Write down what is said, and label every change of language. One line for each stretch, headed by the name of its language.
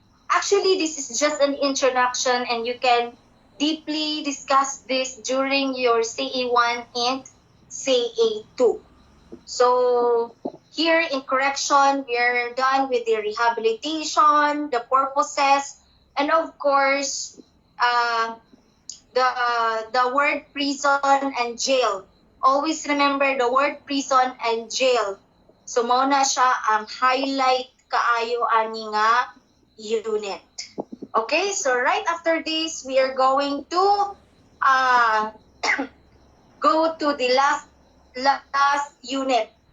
English: Actually, this is just an introduction and you can deeply discuss this during your CA1 and CA2. So, here in correction, we're done with the rehabilitation, the purposes, and of course, the word prison and jail. Always remember the word prison and jail.
Cebuano: So mao na siya ang highlight kaayo ani nga unit.
English: Okay, so right after this, we are going to go to the last unit.